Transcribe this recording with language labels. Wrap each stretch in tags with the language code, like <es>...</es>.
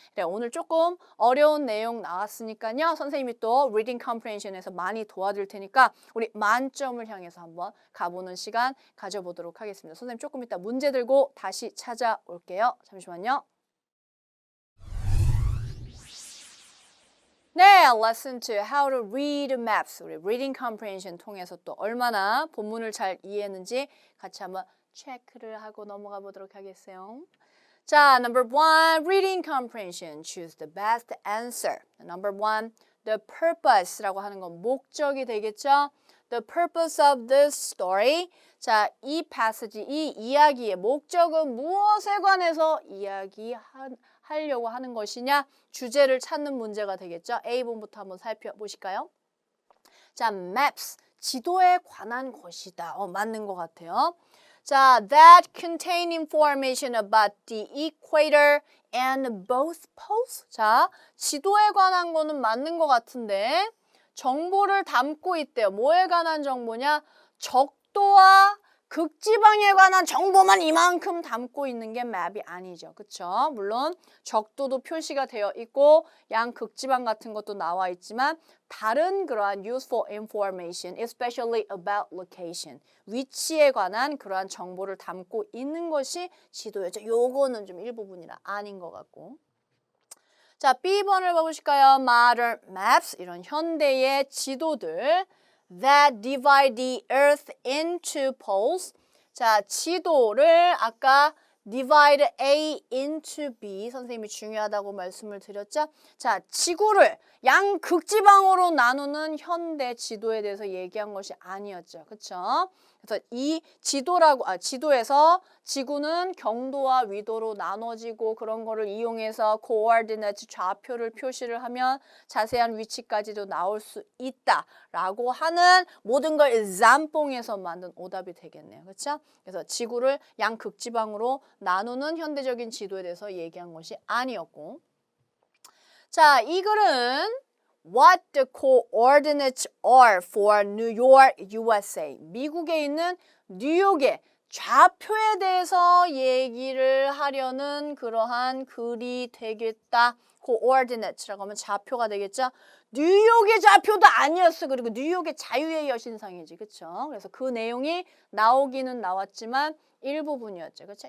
<ko>그래, 오늘 조금 어려운 내용 나왔으니까요. 선생님이 또 Reading Comprehension에서 많이 도와줄 테니까 우리 만점을 향해서 한번 가보는 시간 가져보도록 하겠습니다. 선생님 조금 이따 문제 들고 다시 찾아올게요. 잠시만요.</ko> <en>네, lesson 2, how to read maps.</en> <ko>우리 reading comprehension 통해서 또 얼마나 본문을 잘 이해했는지 같이 한번 체크를 하고 넘어가 보도록 하겠어요. 자,</ko> <en>number 1, reading comprehension. Choose the best answer. Number 1, the purpose</en> <ko>라고 하는 건 목적이 되겠죠?</ko> <en>The purpose of this story.</en> <ko>자, 이 passage, 이 이야기의 목적은 무엇에 관해서 이야기하려고 하는 것이냐? 주제를 찾는 문제가 되겠죠? A번부터 한번 살펴보실까요? 자, maps, 지도에 관한 것이다. 맞는 것 같아요.</ko> <en>자, that contain information about the equator and both poles.</en> <ko>자, 지도에 관한 거는 맞는 것 같은데 정보를 담고 있대요. 뭐에 관한 정보냐? 적도와 극지방에 관한 정보만 이만큼 담고 있는 게 맵이 아니죠. 그쵸? 물론 적도도 표시가 되어 있고 양극지방 같은 것도 나와 있지만 다른 그러한</ko> <en>useful information, especially about location,</en> <ko>위치에 관한 그러한 정보를 담고 있는 것이 지도였죠. 요거는 좀 일부분이라 아닌 것 같고. 자, B번을 봐보실까요?</ko> <en>Modern maps,</en> <ko>이런 현대의 지도들</ko> <en>that divide the earth into poles.</en> <ko>자, 지도를 아까</ko> <en>divide A into B</en> <ko>선생님이 중요하다고 말씀을 드렸죠. 자, 지구를 양극지방으로 나누는 현대 지도에 대해서 얘기한 것이 아니었죠. 그렇죠? 그래서 이 지도에서 지구는 경도와 위도로 나눠지고 그런 거를 이용해서 coordinate 좌표를 표시를 하면 자세한 위치까지도 나올 수 있다라고 하는 모든 걸 짬뽕해서 만든 오답이 되겠네요. 그렇죠? 그래서 지구를 양극지방으로 나누는 현대적인 지도에 대해서 얘기한 것이 아니었고. 자, 이 글은</ko> <en>What the coordinates are for New York, USA.</en> <ko>미국에 있는 뉴욕의 좌표에 대해서 얘기를 하려는 그러한 글이 되겠다. coordinates라고 하면 좌표가 되겠죠. 뉴욕의 좌표도 아니었어. 그리고 뉴욕의 자유의 여신상이지. 그렇죠? 그래서 그 내용이 나오기는 나왔지만 일부분이었죠. 그렇죠?</ko>